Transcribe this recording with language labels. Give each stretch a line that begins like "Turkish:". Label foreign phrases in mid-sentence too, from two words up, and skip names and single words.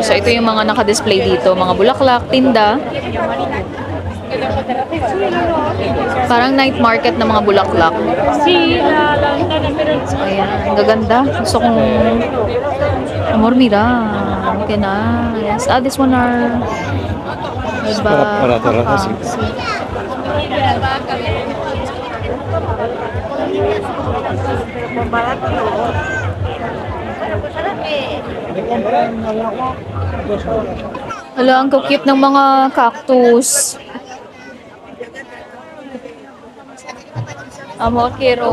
Filipino: So, ito yung mga naka-display dito. Mga bulaklak, tinda. Parang night market ng mga bulaklak. Ayan, ang gaganda. Gusto kong...
Spanish: Amor, mira.
Filipino: Okay na.
English: Yes. Ah, this one are...
Filipino: Diba?
Spanish: Para terraza, sí.
Filipino: Hala, ang cute ng mga cactus. Amo, kiro.